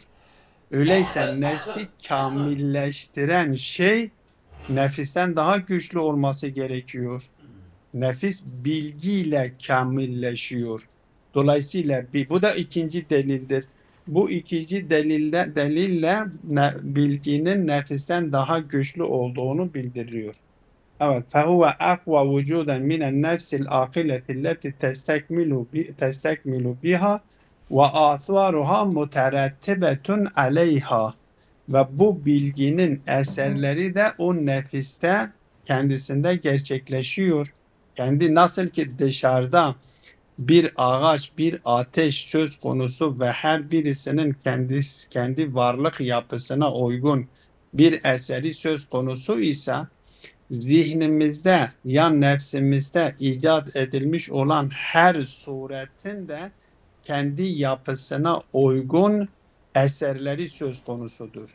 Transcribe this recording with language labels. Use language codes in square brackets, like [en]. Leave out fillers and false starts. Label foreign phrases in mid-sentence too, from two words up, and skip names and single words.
[tr] Öyleyse nefsi kamilleştiren şey nefisten daha güçlü olması gerekiyor. Nefis bilgiyle kamilleşiyor. Dolayısıyla bu da ikinci delildir. Bu ikinci delille bilginin nefisten daha güçlü olduğunu bildiriyor. Evet, [ar] فَهُوَ أَقْوَى وُجُودًا مِنَ النَّفْسِ الْعَاقِلَةِ الَّتِي تَسْتَكْمِلُ بِهَا وَآثَارُهَا مُتَرَتِّبَةٌ عَلَيْهَا. [tr] Ve bu bilginin eserleri de o nefiste kendisinde gerçekleşiyor. Kendi nasıl ki dışarıda bir ağaç, bir ateş söz konusu ve her birisinin kendi varlık yapısına uygun bir eseri söz konusu ise zihnimizde ya nefsimizde icat edilmiş olan her suretin de kendi yapısına uygun eserleri söz konusudur.